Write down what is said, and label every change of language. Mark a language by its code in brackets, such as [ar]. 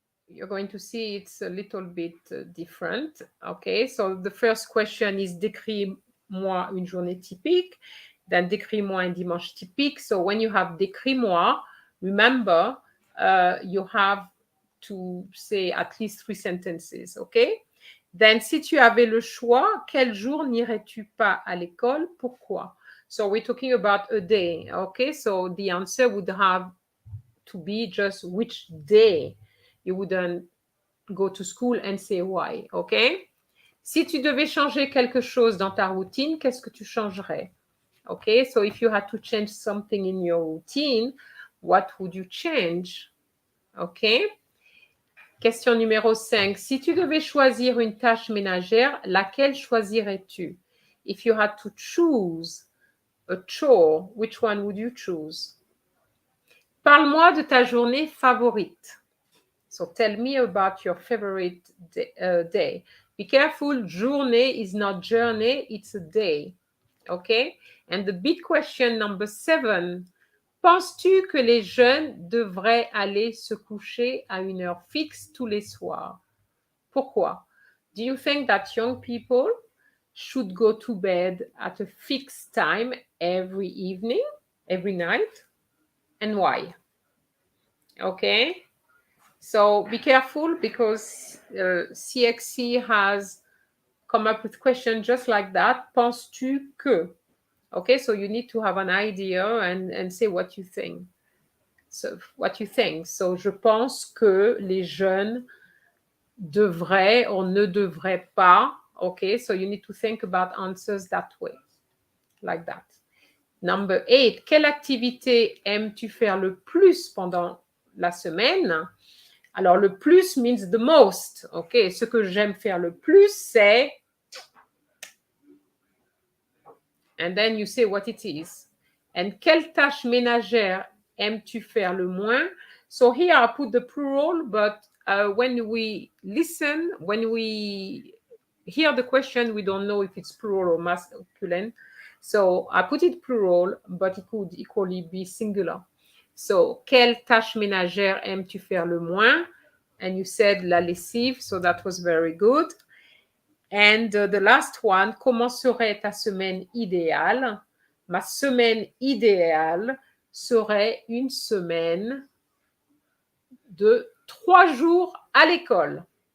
[en] You're going to see it's a little bit different. Okay, so the first question is [fr] décris-moi une journée typique. [en] Then [fr] décris-moi un dimanche typique. [en] So when you have [fr] décris-moi, [en] remember you have to say at least 3 sentences. Okay. Then [fr] si tu avais le choix, quel jour n'irais-tu pas à l'école? Pourquoi? [en] So we're talking about a day. Okay, so the answer would have to be just which day you wouldn't go to school and say why, okay? [fr] Si tu devais changer quelque chose dans ta routine, qu'est-ce que tu changerais? [en] Okay, so if you had to change something in your routine, what would you change? Okay? [fr] Question numéro 5. Si tu devais choisir une tâche ménagère, laquelle choisirais-tu? [en] If you had to choose a chore, which one would you choose? [fr] Parle-moi de ta journée favorite. [en] So tell me about your favorite day. Be careful, journée is not journey, it's a day. Okay? And the big question number 7. [fr] Penses-tu que les jeunes devraient aller se coucher à une heure fixe tous les soirs? Pourquoi? [en] Do you think that young people should go to bed at a fixed time every evening, every night? And why? Okay? So be careful because CXC has come up with questions just like that. [fr] Penses-tu que? [en] Okay, so you need to have an idea and say what you think. So what you think. So [fr] je pense que les jeunes devraient [en] or [fr] ne devraient pas. [en] Okay, so you need to think about answers that way, like that. Number 8, [fr] quelle activité aimes-tu faire le plus pendant la semaine? Alors, le plus [en] means the most. OK, [fr] ce que j'aime faire le plus, c'est... [en] And then you say what it is. And [fr] quelle tâche ménagère aimes-tu faire le moins? [en] So here I put the plural, but when we listen, when we hear the question, we don't know if it's plural or masculine. So I put it plural, but it could equally be singular. So, [fr] quelle tâche ménagère aimes-tu faire le moins? [en] And you said [fr] la lessive, [en] so that was very good. And the last one, [fr] comment serait ta semaine idéale? Ma semaine idéale serait une semaine de 3 jours à l'école.